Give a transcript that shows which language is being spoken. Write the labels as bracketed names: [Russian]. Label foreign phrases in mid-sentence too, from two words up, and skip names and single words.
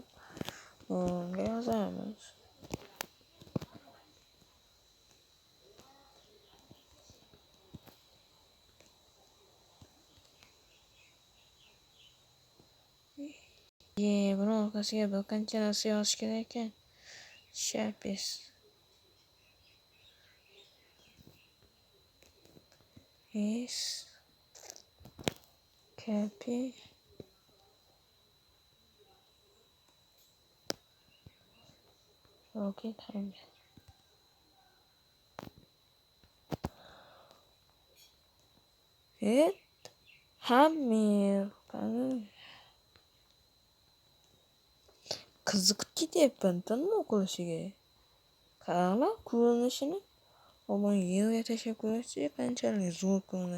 [Uzbek] Bunga yozamiz. Buni orqasiga bir qancha narsa yozish kerak ekan. [English] Shapes. Copy. Okay, time. [Uzbek] Hamir. Qiziqib ketyapman tanmi o'qilishiga. Qaranglar ko'rinishini. Omon yerga tashlab ko'rasiz qanchalik zo'r ko'rinadi.